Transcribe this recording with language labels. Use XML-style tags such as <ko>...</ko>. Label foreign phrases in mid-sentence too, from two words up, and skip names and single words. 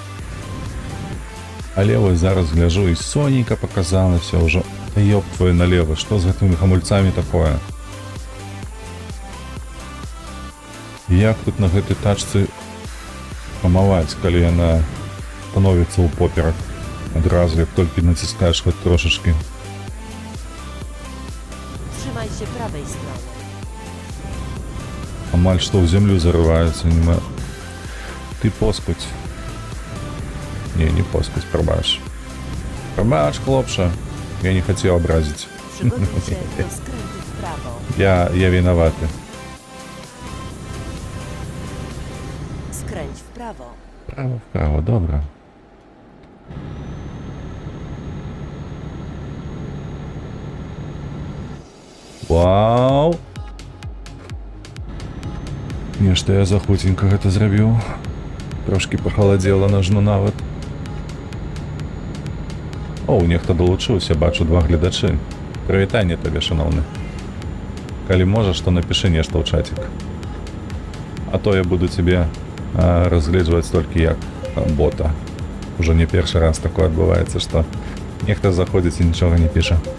<be>Але вось зараз гляжу, і сонейка паказалася ўжо.</be> <ru>Ёб твою налево,</ru> <be>што з гэтымі гамульцамі такое? Як тут на гэтай тачцы памаваць, калі яна становіцца ў поперак? Адразу, як толькі націскаеш хоць трошачкі.</be> <pl>Trzymaj się prawej strony.</pl> <be>Амаль што ў зямлю зарываецца, нема. Ты поскудь. Не поскудь, прабач. Прабач, хлопча. Я не хацеў абразіць.</be> <pl>Przygotuj się do skrętu w prawo.</pl> <be>Я вінаваты.</be> <pl>Skręć w prawo.</pl> <be>Право, добра. Вау! Нешта я захутенька гэта зрабіў. Трошкі пахаладзела нажну нават. О, нехта далучыўся, бачу 2 гледачы. Прывітанне табе, шаноўны. Калі можаш, то напішы нешта ў чатик. А то я буду тебе разгледжваць толькі як бота. Ужо не першы раз такое адбываецца, што нехта заходзіць і нічога не піша.</be>